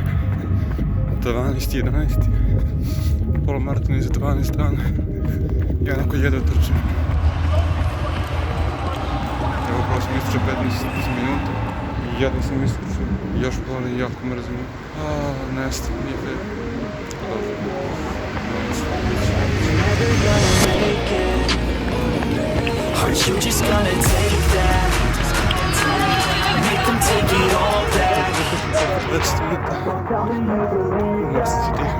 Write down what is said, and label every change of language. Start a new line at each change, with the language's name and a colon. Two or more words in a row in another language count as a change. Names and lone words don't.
Serbian: 12.11. Polomaraton je za 12 dana. Ja onako jedva trčim. Evo, upravo sam istrčao 15 minuta. Jedva sam istrčao. Još boli, jako mrzim. Nesta, nije fair.
English: Aren't you just gonna take that? Make them take it all back. Let's do it. Let's do it.